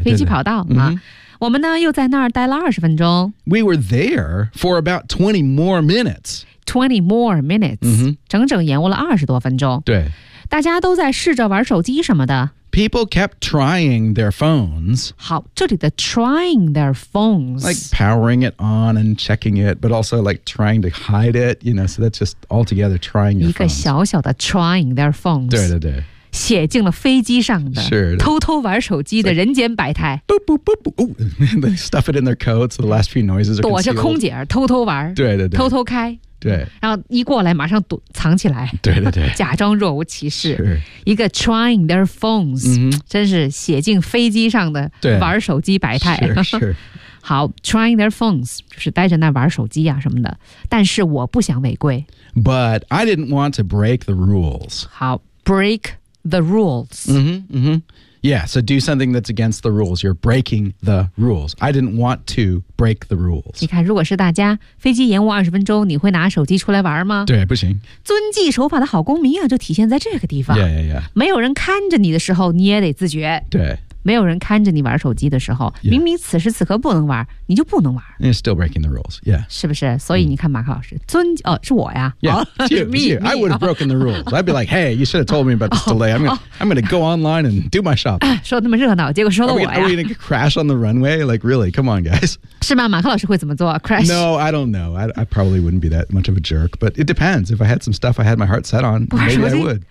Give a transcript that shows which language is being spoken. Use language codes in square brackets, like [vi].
[zh] 飞机跑道、 mm-hmm. 啊。我们呢又在那儿待了二十分钟。 [en] We were there for about 20 more minutes. 20 more minutes,、 mm-hmm. [zh] 整整延误了二十多分钟。对。大家都在试着玩手机什么的。 [en] People kept trying their phones. [zh] 好，这里的 [en] trying their phones. Like powering it on and checking it, but also like trying to hide it, you know, so that's just altogether trying your phones. [zh] 一个小小的 [en] trying their phones. [zh] 对对对。写进了飞机上的 [en] sure, [zh] 偷偷玩手机的人间百态 boop, boop, boop, boop. [en] They stuff it in their coats, the last few noises are concealed. [zh] 躲着空姐偷偷玩对对对偷偷开对然后一过来马上躲藏起来对对对假装若无其事、 [en] sure. [zh] 一个 [en] trying their phones、 mm-hmm. [zh] 真是写进飞机上的玩手机百态 [en] sure, sure. [zh] 好 [en] trying their phones [zh] 就是带着那玩手机啊什么的但是我不想违规 [en] But I didn't want to break the rules 好 breakThe rules. Mm-hmm, mm-hmm. Yeah, so do something that's against the rules. You're breaking the rules. I didn't want to break the rules. [zh] 你看，如果是大家飞机延误二十分钟，你会拿手机出来玩吗？对，不行。遵纪守法的好公民啊，就体现在这个地方。 [en] Yeah, yeah, yeah. [zh] 没有人看着你的时候，你也得自觉。对。没有人看着你玩手机的时候、 [en] yeah. [zh] 明明此时此刻不能玩你就不能玩 [en] You're still breaking the rules、yeah. [zh] 是不是所以你看马克老师、尊哦，是我呀 [en] yeah, you, me, you. I would have broken the rules I'd be like hey you should have told me about this delay I'm gonna go online and do my shopping [zh] 说那么热闹结果说了我呀 [en] are we gonna crash on the runway like really come on guys [zh] 是吗马克老师会怎么做 crash [en] No I don't know I probably wouldn't be that much of a jerk but it depends if I had some stuff I had my heart set on maybe I would